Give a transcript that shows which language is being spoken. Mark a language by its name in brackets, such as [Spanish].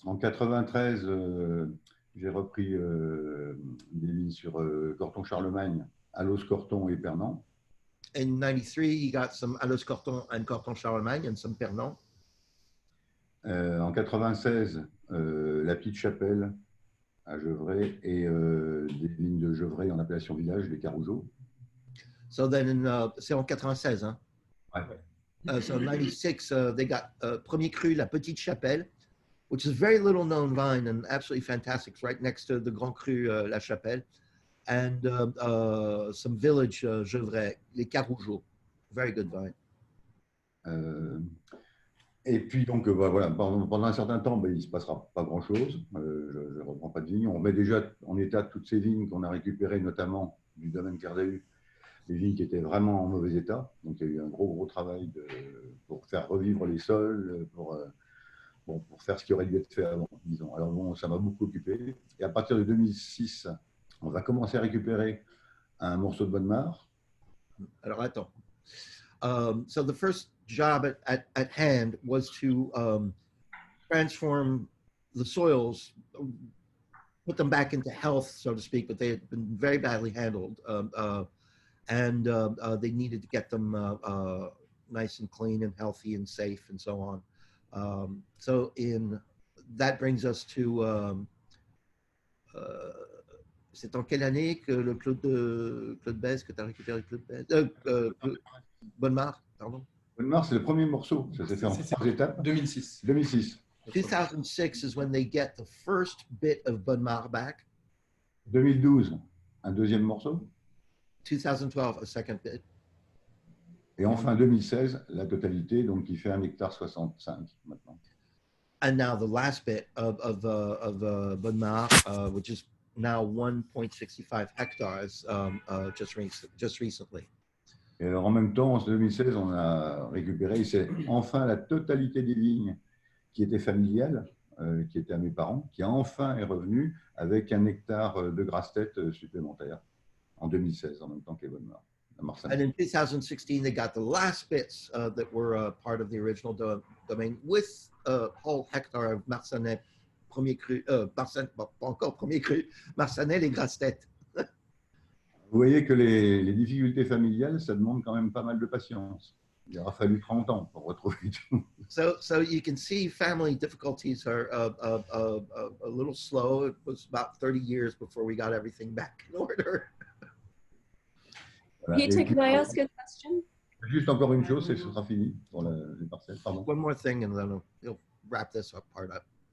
[French] En 93, j'ai repris des vignes sur Corton-Charlemagne, Allos-Corton et Pernant. [English] In 93, he got some Allos-Corton and Corton-Charlemagne and some Pernant. [French] En 96, la Petite Chapelle à Gevrey et des vignes de Gevrey en appellation village, les Carougeaux. [English] So then, [French] c'est en 96, hein? Ouais. [English] So in 96, they got Premier Cru, la Petite Chapelle, which is a very little known vine and absolutely fantastic. It's right next to the Grand Cru, La Chapelle. And some village Gevrey, les Carougeaux, very good vine. [French] Et puis donc voilà, pendant un certain temps, il ne se passera pas grand-chose. Je ne reprends pas de vignes. On met déjà en état toutes ces vignes qu'on a récupérées, notamment du domaine Clair d'Ahu, les vignes qui étaient vraiment en mauvais état. Donc il y a eu un gros travail pour faire revivre les sols, pour faire ce qui aurait dû être fait avant, disons. Alors bon, ça m'a beaucoup occupé. Et à partir de 2006, on va commencer à récupérer un morceau de Bonnemar. Alors attends. [English] So the first job at hand was to transform the soils, put them back into health, so to speak, but they had been very badly handled. And they needed to get them nice and clean and healthy and safe and so on. So that brings us to [French] c'est en quelle année que le Claude Bèze, que tu as récupéré Claude Bèze, Bonnemar, pardon. Bonnemar, c'est le premier morceau. Ça s'est fait en 3 étapes. 2006. 2006. [English] 2006 is when they get the first bit of Bonnemar back. [French] 2012, un deuxième morceau. [English] 2012, a second bit. [French] Et enfin 2016, la totalité, donc qui fait 1,65 hectare maintenant. [English] And now the last bit of Bonnemar, which is now 1.65 hectares, just recently. [French] Et alors en même temps, en 2016, on a récupéré, c'est enfin la totalité des vignes qui étaient familiales, qui étaient à mes parents, qui enfin est revenu avec 1 hectare de grasse-tête supplémentaire en 2016, en même temps que Bonnemar. [English] And in 2016, they got the last bits that were part of the original domain with a whole hectare of Marsanais, [French] premier cru, pas encore premier cru, [English] Marsanais les grasses-têtes. [French] Vous voyez que les difficultés familiales, ça demande quand même pas mal de patience. Il aura fallu 30 ans pour retrouver tout. [English] So you can see family difficulties are a little slow. It was about 30 years before we got everything back in order. [French] Voilà. [English] Peter, can I ask a question? [French] Juste encore une chose, et ce sera fini pour les parcelles. Pardon. [English] One more thing, and then we'll wrap this part up.